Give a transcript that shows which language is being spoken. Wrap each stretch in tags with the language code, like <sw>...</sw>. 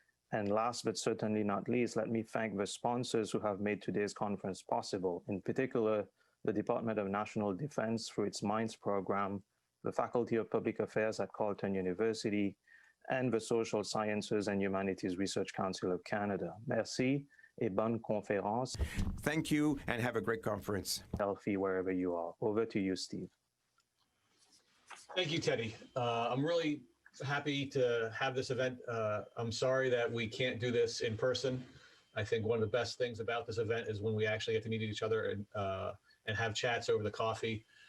<en>And last but certainly not least, let me thank the sponsors who have made today's conference possible, in particular, the Department of National Defense through its MINDS program, the Faculty of Public Affairs at Carleton University, and the Social Sciences and Humanities Research Council of Canada.</en> <fr>Merci et bonne conférence.</fr> <en>Thank you and have a great conference. Healthy wherever you are. Over to you, Steve. Thank you, Teddy. I'm really happy to have this event. I'm sorry that we can't do this in person. I think one of the best things about this event is when we actually get to meet each other and have chats over the coffee.</en>